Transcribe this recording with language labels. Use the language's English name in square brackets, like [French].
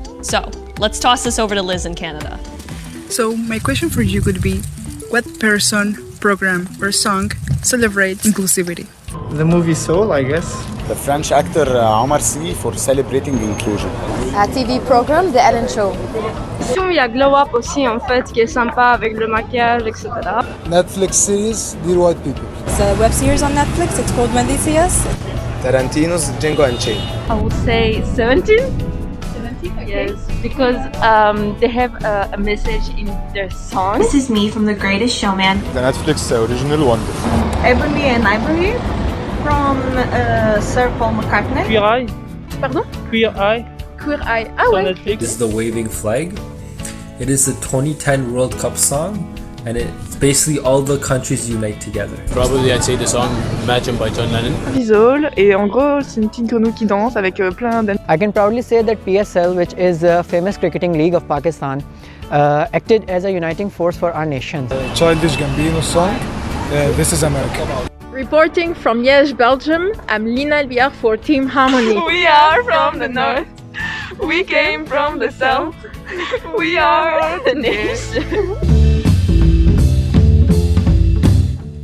[English] So, let's toss this over to Liz in Canada. So, my question for you could be, what person, program, or song celebrates inclusivity? The movie Soul, I guess. The French actor Omar Sy for celebrating inclusion. A TV program, The Ellen Show. [French] Il y a Glow Up aussi en fait qui est sympa avec le maquillage, etc. [English] Netflix series, Dear White People. It's a web series on Netflix. It's called When They See Us. Tarantino's Django Unchained. I would say 17. 17, okay. Yes, because they have a message in their song. This is me from The Greatest Showman. The Netflix original Wonder. Ebony and Ivory from Sir Paul McCartney. Queer Eye. [French] Pardon? [English] Queer Eye. [French] Queer Eye. Ah ouais. [English] Netflix. This is the Waving Flag. It is the 2010 World Cup song, and it's basically all the countries unite together. Probably I'd say the song Imagine by John Lennon. [French] Visual, et en gros c'est une petite grenouille qui danse avec plein de... [English] I can proudly say that PSL, which is a famous cricketing league of Pakistan, acted as a uniting force for our nation. Childish Gambino song, This is America. Reporting from Liège, Belgium, I'm Lina Elbiar for Team Harmony. We are from the north, we came from the south, we are the nation.